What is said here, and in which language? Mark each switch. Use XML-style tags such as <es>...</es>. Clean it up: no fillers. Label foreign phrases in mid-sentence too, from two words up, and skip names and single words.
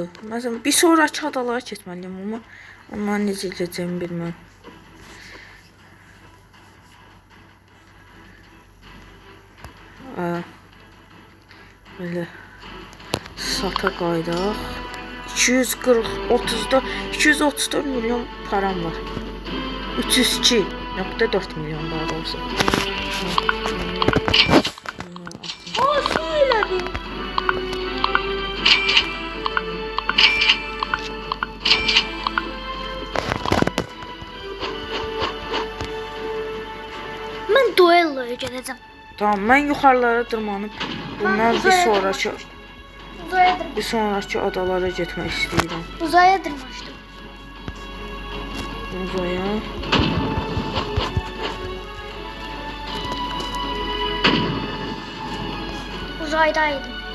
<az>Məsələn, bir sonrakı adalara keçməliyəm, amma onları necə edəcəyimi bilmirəm. Belə sata qaydaq. 234 milyon param var. 302.4 milyon daha doğrusu.</az> <tr>Aa söyledim. Ben duelloya geleceğim.</tr> <az>Tamam, mən yuxarılara dırmanıb bundan bir sonrakı adalara getmək istəyirəm.</az> <tr>Uzaya dırmıştım. Uzaya. Uzaydaydım.</tr>